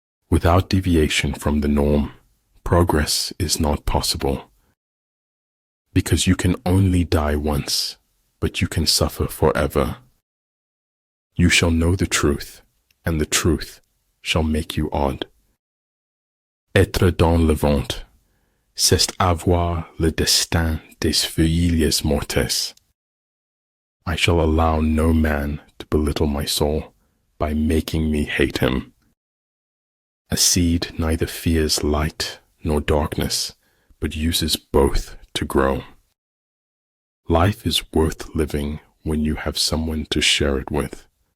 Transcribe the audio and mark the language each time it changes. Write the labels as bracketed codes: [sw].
[en] Without deviation from the norm, progress is not possible. Because you can only die once, but you can suffer forever. You shall know the truth, and the truth shall make you odd. [fr] Être dans le ventre, c'est avoir le destin des feuilles mortes. [en] I shall allow no man to belittle my soul by making me hate him. A seed neither fears light nor darkness, but uses both to grow. Life is worth living when you have someone to share it with.